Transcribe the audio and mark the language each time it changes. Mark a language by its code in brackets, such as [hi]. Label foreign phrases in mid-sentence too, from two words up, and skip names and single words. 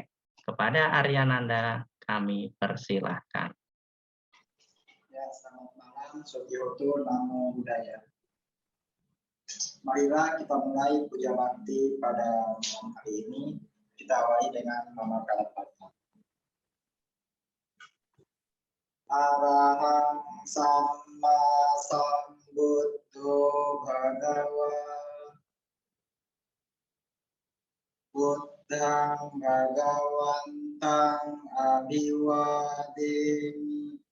[id] Kepada Aryananda, kami persilahkan. Ya, selamat malam, [pi] Sotioto Namo Buddhaya. [id] Marilah kita mulai puja bakti pada malam hari ini. Kita awali dengan nama Karapata. [pi] Arahang Samma Sambuddho Bhagava Buddhang Bhagawantang Abhiwademi.